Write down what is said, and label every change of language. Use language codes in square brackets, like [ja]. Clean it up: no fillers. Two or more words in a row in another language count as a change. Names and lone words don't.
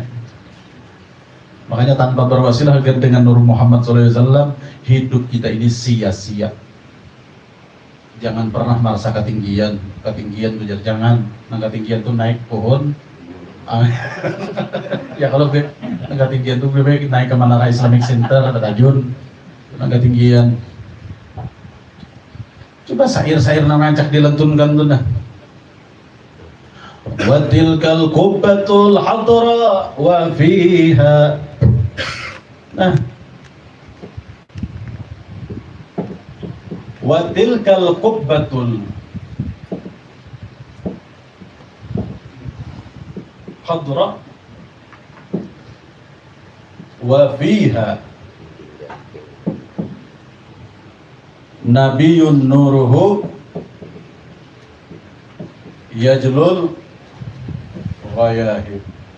[id] Makanya tanpa berwasilah dengan Nur Muhammad SAW, hidup kita ini sia-sia. Jangan pernah merasa ketinggian, ketinggian tuh jangan. Nah, ketinggian tuh naik pohon. Ya kalau ketinggian tuh naik ke Menara Islamic Center atau Tajun, ketinggian. [bjn] Coba syair-syair narancak dilentunkan tuh nah. [ar] وتلك القبة الخضراء وفيها. Nah, وتلك القبة الخضراء وفيها نبي نوره يجلو الغياهب.